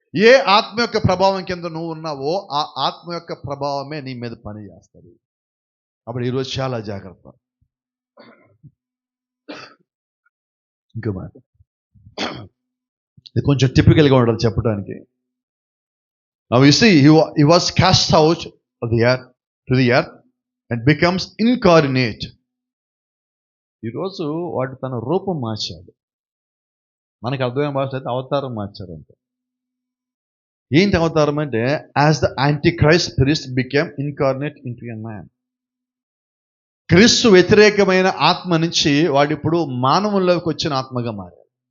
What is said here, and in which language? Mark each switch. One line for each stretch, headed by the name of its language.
Telugu: ఏ ఆత్మ యొక్క ప్రభావం కింద నువ్వు ఉన్నావో ఆ ఆత్మ యొక్క ప్రభావమే నీ మీద పని చేస్తుంది. అప్పుడు ఈరోజు చాలా జాగ్రత్త. ఇంకో మాట, ఇది కొంచెం టిపికల్గా ఉండదు చెప్పడానికి.
English: Now you see, he was cast out of the earth to the earth and becomes incarnate.
Telugu: ఈరోజు వాడు తన రూపం మార్చాడు. మనకి అర్థమైన భాష అయితే అవతారం మార్చాడు అంతే. ఏంటి అవతారం అంటే
English: As the antichrist priest became incarnate into a man.
Telugu: క్రీస్తు వ్యతిరేకమైన ఆత్మ నుంచి వాడు ఇప్పుడు మానవుల్లోకి వచ్చిన ఆత్మగా మారాడు.